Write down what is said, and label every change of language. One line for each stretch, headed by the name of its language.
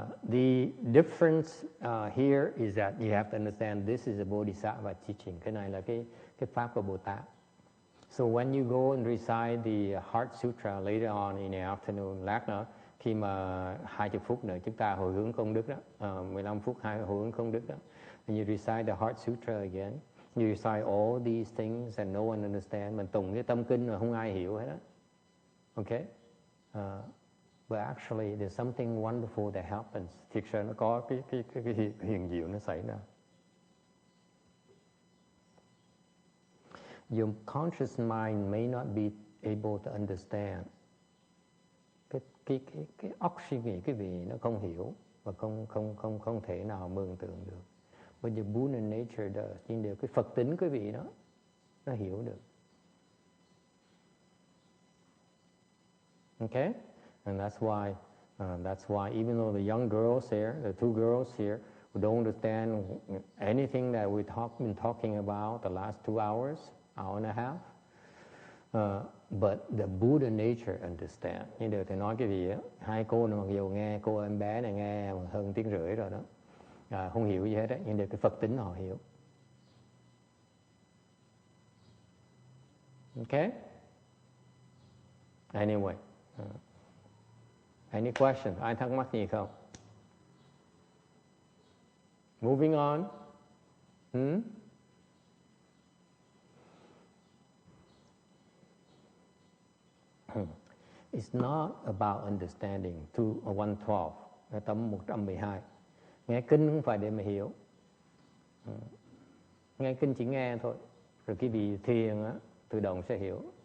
English: The difference here is that you have to understand this is a Bodhisattva teaching.
Vietnamese: Cái này là cái pháp của Bồ Tát.
English: So when you go and recite the Heart Sutra later on in the afternoon,
Vietnamese: lát nữa, khi mà 20 phút nữa chúng ta hồi hướng công đức đó, 15 phút hồi hướng công đức đó,
English: and you recite the Heart Sutra again, You recite all these things and no one understands.
Vietnamese: Mình tụng cái tâm kinh mà không ai hiểu hết á.
English: Okay? But actually there's something wonderful that happens.
Vietnamese: Thực sự nó có cái huyền diệu nó xảy ra.
English: Your conscious mind may not be able to understand.
Vietnamese: Cái óc suy nghĩ cái vị nó không hiểu và không thể nào mường tượng được.
English: But the Buddha nature does.
Vietnamese: Nhưng điều cái Phật tính cái vị đó nó hiểu được.
English: Okay? And that's why even though the young girls here, the two girls here, who don't understand anything that we've been talking about the last 2 hours, hour and a half, but the Buddha nature understand.
Vietnamese: Nhưng điều thầy nói cái gì á, hai cô này mặc dù nghe, cô em bé này nghe hơn tiếng rưỡi rồi đó, không hiểu gì hết á, nhưng điều cái Phật tính họ hiểu.
English: Okay? Anyway, any question?
Vietnamese: Ai thắc mắc gì không?
English: Moving on. It's not about understanding.
Vietnamese: 112, tấm 112. Nghe kinh không phải để mà hiểu. Nghe kinh chỉ nghe thôi. Rồi cái vị thiền á, tự động sẽ hiểu.